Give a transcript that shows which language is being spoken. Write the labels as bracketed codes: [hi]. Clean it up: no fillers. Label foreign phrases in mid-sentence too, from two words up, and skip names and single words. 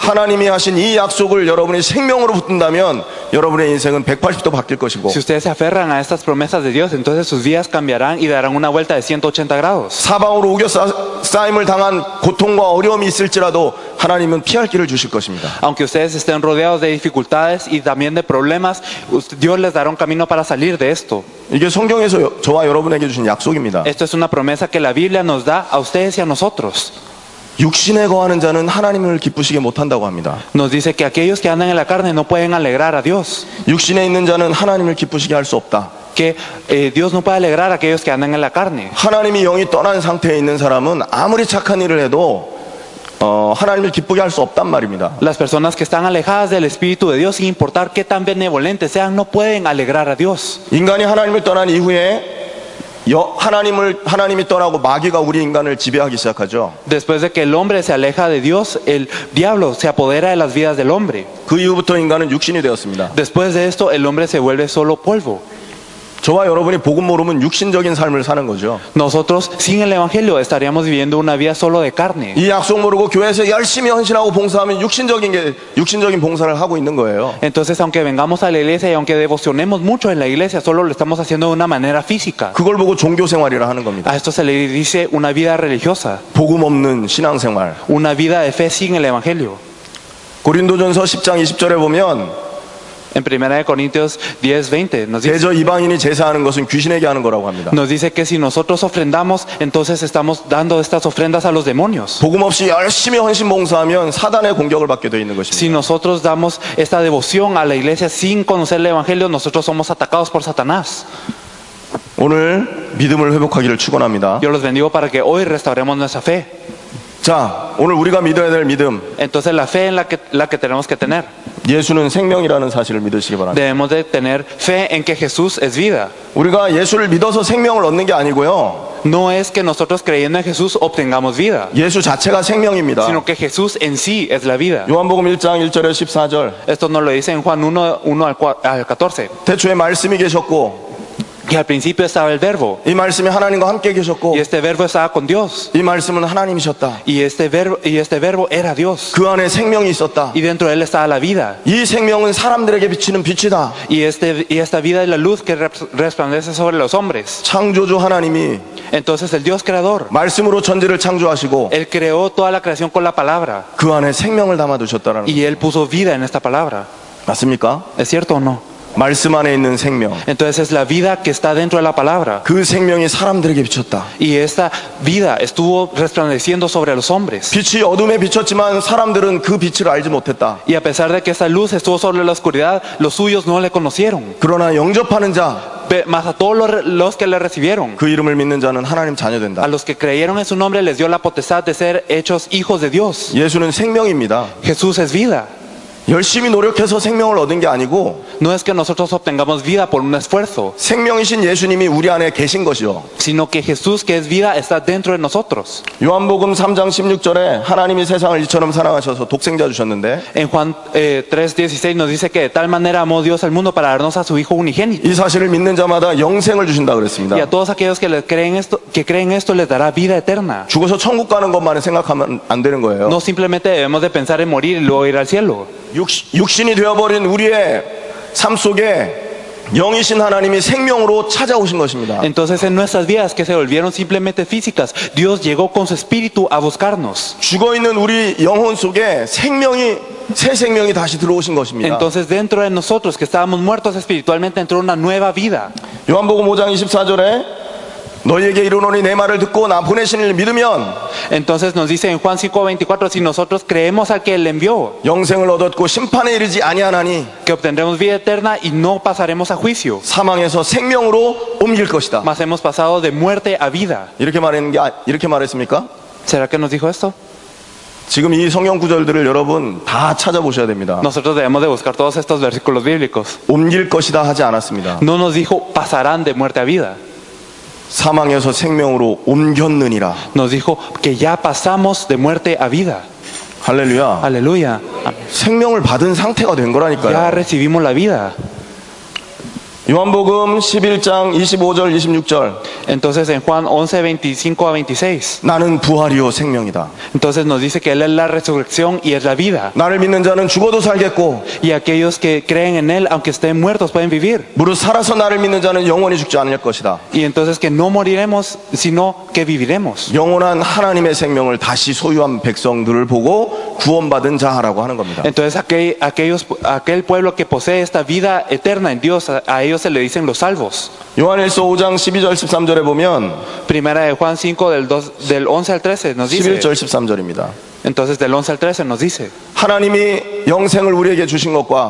[ko] 하나님이 하신 이 약속을 여러분이 생명으로 붙든다면 여러분의 인생은 180도 바뀔 것이고, [es] Si ustedes se aferran a estas promesas de Dios, entonces sus vidas cambiarán y darán una vuelta de 180 grados. [ko] 사방으로 우겨 쌓임을 당한 심한 고통과 어려움이 있을지라도 하나님은 피할 길을 주실 것입니다. [es] Aunque ustedes estén rodeados de dificultades y también de problemas, Dios les dará un camino para salir de esto. [ko] 이게 성경에서 저와 여러분에게 주신 약속입니다. [es] Esto es una promesa que la Biblia nos da a ustedes y a nosotros. [ko] 육신에 거하는 자는 하나님을 기쁘시게 못한다고 합니다. [es] Nos dice que aquellos que andan en la carne no pueden alegrar a Dios. [ko] 육신에 있는 자는 하나님을 기쁘시게 할 수 없다. [es] Que Dios no puede alegrar a aquellos que andan en la carne. [ko] 하나님이 영이 떠난 상태에 있는 사람은 아무리 착한 일을 해도 하나님을 기쁘게 할 수 없단 말입니다. [es] Las personas que están alejadas del Espíritu de Dios, sin importar qué tan benevolentes sean, no pueden alegrar a Dios. [ko] 인간이 하나님을 떠난 이후에 하나님이 떠나고 마귀가 우리 인간을 지배하기 시작하죠. [es] Después de que el hombre se aleja de Dios, el diablo se apodera de las vidas del hombre. [ko] 그 이후부터 인간은 육신이 되었습니다. [es] Después de esto, el hombre se vuelve solo polvo. [ko] 저와 여러분이 복음 모르면 육신적인 삶을 사는 거죠. [es] Nosotros, sin el Evangelio, estaríamos viviendo una vida solo de carne. [ko] 이 약속 모르고 교회에서 열심히 헌신하고 봉사하면 육신적인 봉사를 하고 있는 거예요. [es] Entonces, aunque vengamos a la iglesia y aunque devocionemos mucho en la iglesia, solo lo estamos haciendo de una manera física. [ko] 그걸 보고 종교 생활이라 하는 겁니다. [es] A esto se le dice una vida religiosa, [ko] 복음 없는 신앙 생활. [es] una vida de fe sin el Evangelio. [ko] 고린도전서 10장 20절에 보면 [es] En 1 Corintios 10:20 nos dice, [ko] 대저 이방인이 제사하는 것은 귀신에게 하는 거라고 합니다. [es] nos dice que si nosotros ofrendamos, entonces estamos dando estas ofrendas a los demonios. [ko] 복음 없이 열심히 헌신 봉사하면 사단의 공격을 받게 되어 있는 [es] Si [ko] 것입니다. [es] nosotros damos esta devoción a la iglesia sin conocer el Evangelio, nosotros somos atacados por Satanás. [ko] 오늘 믿음을 회복하기를 축원합니다. [es] Yo los bendigo para que hoy restauremos nuestra fe. [ko] 자, 오늘 우리가 믿어야 될 믿음, [es] Entonces la fe en la que tenemos que tener. [ko] 예수는 생명이라는 사실을 믿으시기 바랍니다. [es] Debemos de tener fe en que Jesús es vida. [ko] 우리가 예수를 믿어서 생명을 얻는 게 아니고요. [es] No es que nosotros creyendo en Jesús obtengamos vida, [ko] 예수 자체가 생명입니다. [es] sino que Jesús en sí es la vida. [ko] 요한복음 1장 1절에 14절. [es] Esto nos lo dice en Juan 1 al 14. [ko] 태초에 말씀이 계셨고 [es] Y al principio estaba el verbo, [ko] 이 말씀이 하나님과 함께 계셨고 [es] y este verbo estaba con Dios, [ko] 이 말씀은 하나님이셨다. [es] y este verbo era Dios, [ko] 그 안에 생명이 있었다. [es] y dentro de él estaba la vida. [ko] 이 생명은 사람들에게 비치는 빛이다. [es] Y esta vida es la luz que resplandece sobre los hombres. [ko] 창조주 하나님이 [es] Entonces el Dios creador, [ko] 말씀으로 천지를 창조하시고 [es] Él creó toda la creación con la palabra, [ko] 그 안에 생명을 담아두셨다라는 거 [es] y Él puso vida en esta palabra. [ko] 맞습니까? [es] ¿Es cierto o no? [ko] 말씀 안에 있는 생명, [es] Entonces es la vida que está dentro de la palabra, [ko] 그 생명이 사람들에게 비쳤다. [es] y esta vida estuvo resplandeciendo sobre los hombres. [ko] 빛이 어둠에 비쳤지만 사람들은 그 빛을 알지 못했다. [es] Y a pesar de que esta luz estuvo sobre la oscuridad, los suyos no le conocieron. [ko] 그러나 영접하는 자, [es] Mas a todos los que le recibieron, [ko] 그 이름을 믿는 자는 하나님 자녀 된다. [es] a los que creyeron en su nombre, les dio la potestad de ser hechos hijos de Dios. [ko] 예수는 생명입니다. [es] Jesús es vida. [ko] 열심히 노력해서 생명을 얻은 게 아니고 [es] No es que nosotros obtengamos vida por un esfuerzo, [ko] 생명이신 예수님이 우리 안에 계신 것이요. [es] sino que Jesús, que es vida, está dentro de nosotros. [ko] 요한복음 3장 16절에 하나님이 세상을 이처럼 사랑하셔서 독생자 주셨는데 [es] En Juan 3:16 nos dice que de tal manera amó Dios al mundo para darnos a su Hijo unigénito. [ko] 이 사실을 믿는 자마다 영생을 주신다 그랬습니다. [es] Y a todos aquellos que creen esto les dará vida eterna. [ko] 죽어서 천국 가는 것만 생각하면 안 되는 거예요. [es] No simplemente debemos de pensar en morir y luego ir al cielo. [ko] 육신이 되어버린 우리의 삶 속에 영이신 하나님이 생명으로 찾아오신 것입니다. [es] Entonces en nuestras vidas que se volvieron simplemente físicas, Dios llegó con su espíritu a buscarnos. [ko] 죽어있는 우리 영혼 속에 새 생명이 다시 들어오신 것입니다. [es] Entonces dentro de nosotros que estábamos muertos espiritualmente entró una nueva vida. [ko] 요한복음 5장 24절에 너희에게 이르노니 내 말을 듣고 나 보내신 이를 믿으면 [es] Entonces nos dice en Juan 5:24, si nosotros creemos al que Él envió, [ko] 영생을 얻었고 심판에 이르지 아니하나니 [es] que obtendremos vida eterna y no pasaremos a juicio, [ko] 사망에서 생명으로 옮길 것이다. [es] mas hemos pasado de muerte a vida. [ko] 이렇게 말했습니까? [es] ¿Será que nos dijo esto? [ko] 지금 이 성경 구절들을 여러분 다 찾아보셔야 됩니다. [es] Nosotros debemos de buscar todos estos versículos bíblicos. [ko] 옮길 것이다 하지 않았습니다. [es] No nos dijo pasarán de muerte a vida. [ko] 사망에서 생명으로 옮겼느니라. [es] Nos dijo que ya pasamos de muerte a vida. [ko] 할렐루야. [es] Aleluya. [ko] 생명을 받은 상태가 된 [es] Ya [ko] 거라니까요. [es] recibimos la vida. [ko] 요한복음 11장 25절 26절. [es] Entonces en Juan 11, 25 a 26, [ko] 나는 부활이요 생명이다. [es] entonces nos dice que Él es la resurrección y es la vida. [ko] 나를 믿는 자는 죽어도 살겠고 [es] Y aquellos que creen en Él, aunque estén muertos, pueden vivir. [ko] 무릇 살아서 나를 믿는 자는 영원히 죽지 않을 것이다. [es] Y entonces que no moriremos, sino que viviremos. [ko] 영원한 하나님의 생명을 다시 소유한 백성들을 보고 구원받은 자라고 하는 겁니다. [es] Entonces aquel pueblo que posee esta vida eterna en Dios, a ellos se le dicen los salvos. [ko] 요한일서 5장 12절 13절에 보면 [es] Primera de Juan 5 del 11 al 13 nos dice. [ko] 11절 13절입니다. [es] Entonces del 11 al 13 nos dice. [ko] 하나님이 영생을 우리에게 주신 것과